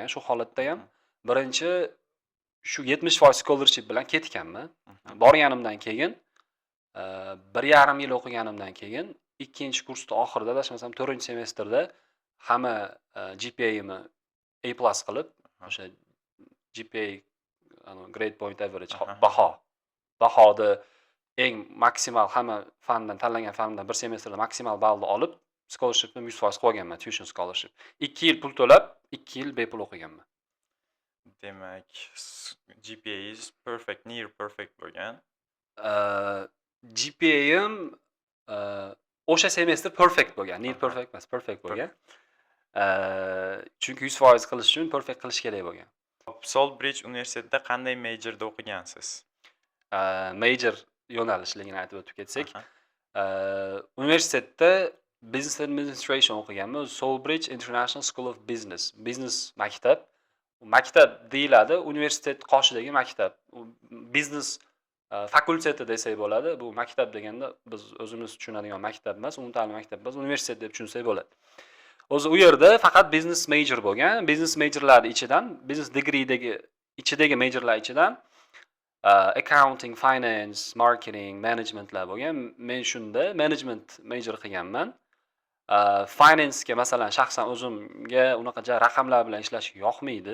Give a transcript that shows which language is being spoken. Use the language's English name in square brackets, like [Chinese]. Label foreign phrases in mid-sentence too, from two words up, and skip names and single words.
[Uzbek] Shu holatda ham birinchi shu 70% scholarship bilan ketganman. Borganimdan keyin 1,5 yil o'qiganimdan keyin ikkinchi kursda oxirida, adashmasam 4-semestrda hamma GPA'imni A+ qilib, o'sha GPA [English] grade point average [Uzbek] bahoni eng maksimal hamma fandan tanlangan fandan bir semestrda maksimal ballni olib, scholarshipni 100% qilib olganman, [English] tuition scholarship. [Uzbek] 2 yil pul to'lab, 2 yil bepul o'qiganman. Demak, GPA'ingiz [English] perfect, near perfect [Uzbek] bo'lgan. GPA'im o'sha semestr perfect bo'lgan, [English] near perfect [Uzbek] emas, perfect bo'lgan. Chunki 100% qilish uchun perfect qilish kerak bo'lgan. Solbridge universitetida qanday majorda o'qigansiz? Major yo'nalishligini aytib o'tib ketsak, universitetda [English] Business Administration [Uzbek] o'qiganman. Soulbridge International School of Business. Business maktab. Maktab deyiladi, universitet qoshidagi maktab. Business fakulteti desak bo'ladi. Bu maktab deganda biz o'zimiz tushunadigan maktab emas, umumta'lim maktab emas, universitet deb tushunsak bo'ladi. O'zi u yerda faqat [English] business major [Uzbek] bo'lgan. [English] Business majorlarning [Uzbek] ichidan, [English] business degreedagi [Uzbek] ichidagi majorlar ichidan accounting, finance, marketing, managementlar bo'lgan. Men shunda [English] management major [Uzbek] qilganman. Finance'ga masalan shaxsan o'zimga unaqa raqamlar bilan ishlash yoqmaydi.